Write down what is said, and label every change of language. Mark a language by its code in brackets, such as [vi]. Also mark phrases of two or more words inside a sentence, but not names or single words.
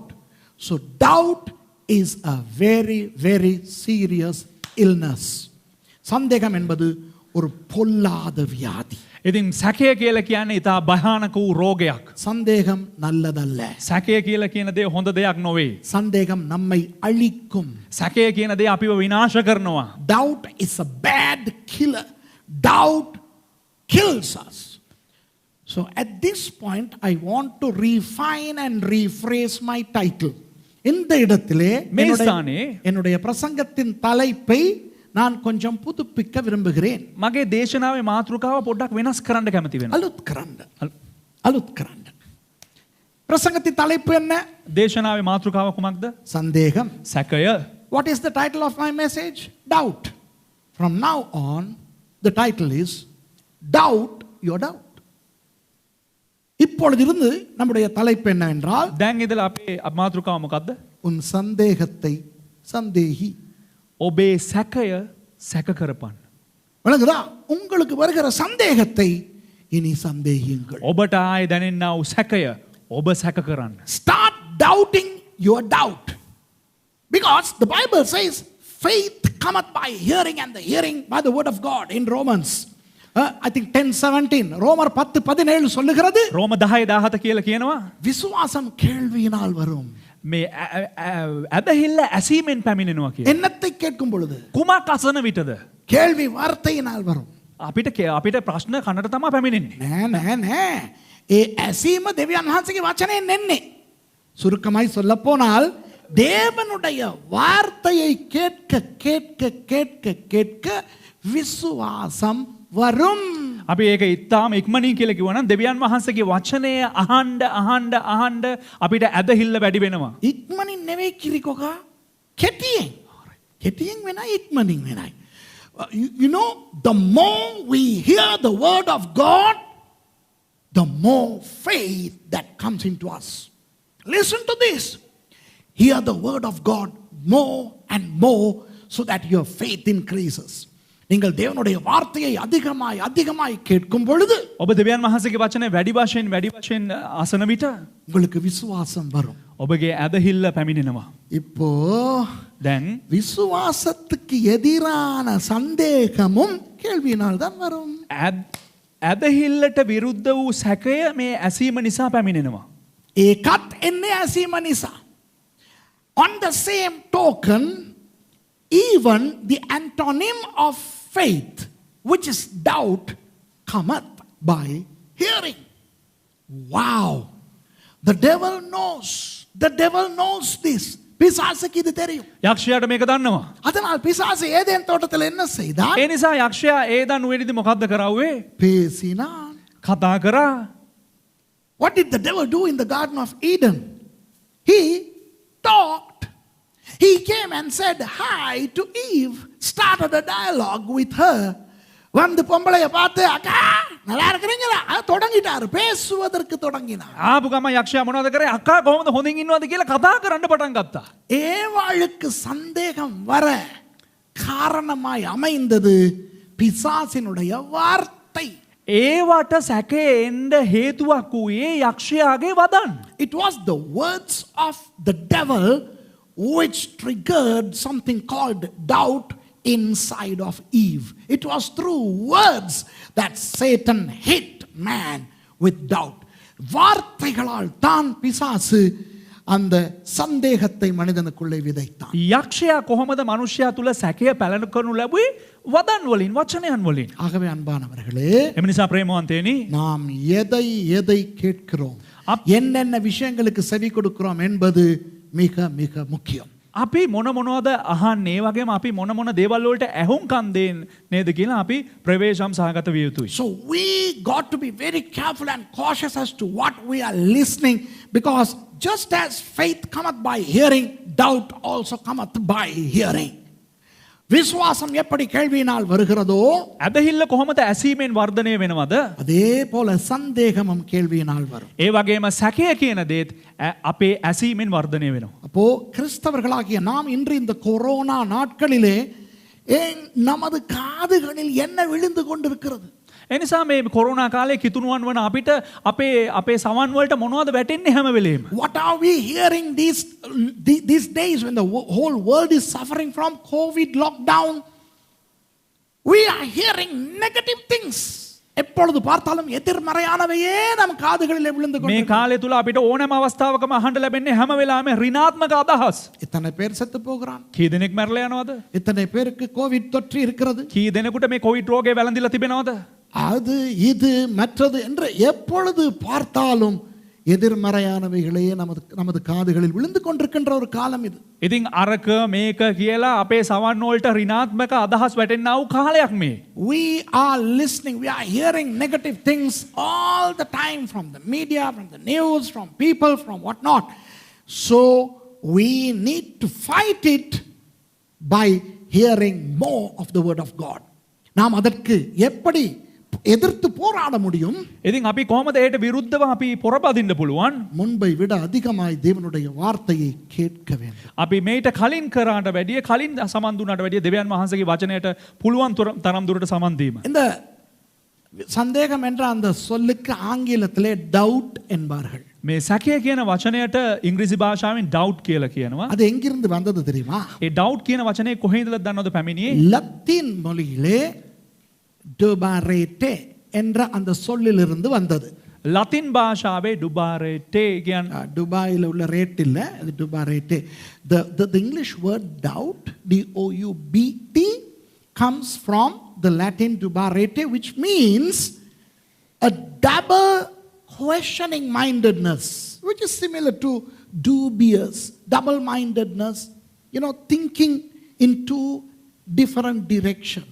[en] So doubt is a very, very serious illness. [ta] சந்தேகம் என்பது ஒரு பொல்லாத வியாதி. [si] ඉතින් සැකය කියලා කියන්නේ ඉතා භයානක වූ රෝගයක්. [ta] சந்தேகம் நல்லதல்ல. [si] සැකය කියලා කියන දේ හොඳ දෙයක් නොවේ. [ta] சந்தேகம் நம்மை அழிக்கும். [si] සැකය කියන දේ අපිව විනාශ කරනවා. [en] Doubt is a bad killer. Doubt kills us. So at this point I want to refine and rephrase my title. [ta] இந்த இடத்திலே என்னுடைய பிரசங்கத்தின் தலைப்பை நான் கொஞ்சம் புதுப்பிக்க விரும்புகிறேன். [si] මගේ දේශනාවේ මාතෘකාව පොඩ්ඩක් වෙනස් කරන්න කැමති වෙනවා. අලුත් කරන්ඩ. [ta] பிரசங்கத்தின் தலைப்பு என்ன? [si] දේශනාවේ මාතෘකාව කුමක්ද? [ta] சந்தேகம். [si] සැකය. [en] What is the title of my message? Doubt. From now on the title is Doubt Your Doubt. [ta] இப்பொழுதிருந்து நம்முடைய தலைப்பு என்னவென்றால் [si] දැන් ඉඳලා අපේ මාතෘකාව මොකද්ද? [ta] உன் சந்தேகத்தை சந்தேகி. [si] ඔබේ සැකය සැක කරපන්. [ta] விளங்குதா? உங்களுக்கு வருகிற சந்தேகத்தை இனி சந்தேகியுங்கள். [si] ඔබට ආයේ දැනෙන්නා වූ සැකය ඔබ සැක කරන්න. [en] Start doubting your doubt. Because the Bible says faith cometh by hearing and the hearing by the word of God in Romans. I think 10:17. [ta] ரோமர் 10:17 சொல்லுகிறது. [si] ரோம 10:17 කියලා කියනවා. [ta] விசுவாசம் கேள்வியினால் வரும். [si] මේ ඇදහිල්ල ඇසීමෙන් පැමිණෙනවා කියලා. [ta] என்னத்தை கேட்கும் பொழுது? [si] කුමක් අසන විටද? [ta] கேள்வி வார்த்தையினால் வரும். [si] අපිට ප්‍රශ්න කනට තමයි පැමිණෙන්නේ. නෑ. ඒ ඇසීම දෙවියන් වහන්සේගේ වචනයෙන් එන්නේ. [ta] சுருக்கமாய் சொல்ல போனால் தேவனுடைய வார்த்தையை கேட்க கேட்க கேட்க கேட்க விசுவாசம் வரும். [si] අපි ඒක ඉතාම ඉක්මනින් කියලා කිව්වනම් දෙවියන් වහන්සේගේ වචනය අහන්න අපිට ඇදහිල්ල වැඩි වෙනවා. ඉක්මනින් නෙවෙයි කිරිකොකා. කෙටියෙන් වෙනයි ඉක්මනින් වෙනයි. [en] You know, the more we hear the word of God, the more faith that comes into us. Listen to this. Hear the word of God more and more so that your faith increases. [ta] நீங்கள் தேவனுடைய வார்த்தையை அதிகமாய் அதிகமாய் கேட்கும் பொழுது [si] ඔබ දෙවියන් වහන්සේගේ වචනේ වැඩි වශයෙන් අසන විට [ta] உங்களுக்கு விசுவாசம் வரும். [si] ඔබගේ ඇදහිල්ල පැමිණෙනවා. [ta] இப்போ [si] දැන් [ta] விசுவாசத்துக்கு எதிரான சந்தேகமும் கேள்வியினால் தான் வரும். [si] ඇදහිල්ලට විරුද්ධ වූ සැකය මේ ඇසීම නිසා පැමිණෙනවා. ඒකත් එන්නේ ඇසීම නිසා. [en] On the same token, even the antonym of faith, which is doubt, cometh by hearing. Wow! The devil knows. The devil knows this. [ta] பிசாசுக்கு இது தெரியும். [si] යක්ෂයාට මේක දන්නවා. [ta] அதனால் பிசாசு ஏதேன் தோட்டத்தில் என்ன செய்தான்? [si] ඒ නිසා යක්ෂයා ඒදන් උවේදී මොකද්ද කරාවේ? [ta] பேசினான். [si] කතා කරා. [en] What did the devil do in the Garden of Eden? He talked. He came and said hi to Eve, started a dialogue with her. [ta] வந்து பொம்பளைய பார்த்து அக்கா நல்லா இருக்கிறீங்களா தொடங்கிட்டாரு பேசுவதற்கு தொடங்கினார். [si] ආපු ගම යක්ෂයා මොනවද කරේ? අක්කා කොහොමද හොඳින් ඉන්නවද කියලා කතා කරන්න පටන් ගත්තා. [ta] ஏவாளுக்கு சந்தேகம் வர காரணமாய் அமைந்தது பிசாசினுடைய வார்த்தை. [si] ඒවට සැකේ එන්න හේතුවක් වූයේ යක්ෂයාගේ වදන්. [en] It was the words of the devil which triggered something called doubt inside of Eve. It was through words that Satan hit man with doubt. [ta] வார்த்தைகளால் தான் பிசாசு அந்த சந்தேகத்தை மனிதனுக்குள்ளே விதைத்தான். [si] යක්ෂයා කොහොමද මනුෂ්‍යයා තුල සැකය පැලනකනු ලැබුවේ? වදන් වලින්, වචනයන් වලින්. [ta] ஆகவே அன்பானவர்களே, [si] එම නිසා ප්‍රේමවන්තයනි, [ta] நாம் எதை எதை கேட்கிறோம், என்னென்ன விஷயங்களுக்கு செவி கொடுக்கிறோம் என்பது மிக மிக முக்கியம். [si] අපි මොනවද අහන්නේ වගේම අපි මොන දේවල් වලට ඇහුම්කන් දෙන්නේ නේද කියලා අපි ප්‍රවේශම් සහගත විය යුතුයි. [en] So we got to be very careful and cautious as to what we are listening, because just as faith cometh by hearing, doubt also cometh by hearing. [ta] விசுவாசம் எப்படி கேள்வியினால் வருகிறதோ [si] ඇදහිල්ල කොහොමද ඇසීමෙන් වර්ධනය වෙනවද? [ta] அதே போல சந்தேகமும் கேள்வியினால் வரும். [si] ඒ වගේම සැකය කියන දේත් අපේ ඇසීමෙන් වර්ධනය වෙනවා. [ta] அப்போ கிறிஸ்தவர்களாகிய நாம் இன்று இந்த கொரோனா நாட்களிலே நமது காதுகளில் என்ன விழுந்து கொண்டிருக்கிறது? [si] එනිසා මේ කොරෝනා කාලේ කිතුණුවන් වන අපිට අපේ සවන් වලට මොනවද වැටෙන්නේ හැම වෙලේම? [en] What are we hearing these days when the whole world is suffering from COVID lockdown? We are hearing negative things. [ta] எப்பொழுது பார்த்தாலும் எதிர்மறையானவையே நம் காதுகளில் விழுந்து [si] මේ [ta] கொண்டிருக்கிறது. [si] කාලය තුල අපිට ඕනෑම අවස්ථාවකම අහන්න ලැබෙන්නේ හැම වෙලාවෙම ඍණාත්මක අදහස්. [ta] இத்தனை பேர் செத்து போகிறான். [si] කී දෙනෙක් මැරලා යනවද? [ta] இத்தனை பேருக்கு கோவிட் தொற்று இருக்கிறது. [si] කී දෙනෙකුට මේ කොවිඩ් රෝගය වැළඳිලා තිබෙනවද? [ta] அது இது மற்றது என்று எப்பொழுது பார்த்தாலும் எதிர்மறையானவைகளே நமது காதுகளில் விழுந்து கொண்டிருக்கின்ற ஒரு காலம் இது. [si] ඉතින් අරක මේක කියලා අපේ සවන් වලට ඍණාත්මක අදහස් වැටෙන්නා වූ කාලයක් මේ. [en] We are listening, we are hearing negative things all the time from the media, from the news, from people, from whatnot. So we need to fight it by hearing more of the word of God. [ta] நாம் அதற்கு எப்படி எதிர்த்து போராட முடியும்? [si] ඉතින් අපි කොහොමද ඒට විරුද්ධව අපි පොරපදින්න පුළුවන්? [ta] முன்பை விட அதிகமாய் தேவனுடைய வார்த்தையை கேட்க வேண்டும். [si] අපි මේට කලින් කරාට වැඩිය කලින් සමන් දුන්නාට වැඩිය දෙවියන් වහන්සේගේ වචනයට පුළුවන් තරම් දුරට සමන් දීම. [ta] இந்த சந்தேகம் என்ற அந்த சொல்லுக்கு ஆங்கிலத்திலே டவுட் என்பார்கள். [si] මේ සැකය කියන වචනයට ඉංග්‍රීසි භාෂාවෙන් doubt කියලා කියනවා. [ta] அது எங்கிருந்து வந்தது தெரியுமா? [si] ඒ doubt කියන වචනේ කොහේ ඉඳලාද දන්නවද පැමිණියේ? [ta] லத்தீன் மொழியிலே டுபாரேட்டே என்ற அந்த சொல்லிலிருந்து வந்தது. [si] ලතින් භාෂාවේ ඩුබාරේටේ කියන [ta] துபாயில் உள்ள ரேட் இல்ல, அது டுபாரேட்டே. [en] The English word doubt, doubt, comes from the Latin dubarete, which means a double questioning mindedness, which is similar to dubious, double mindedness, thinking in two different directions.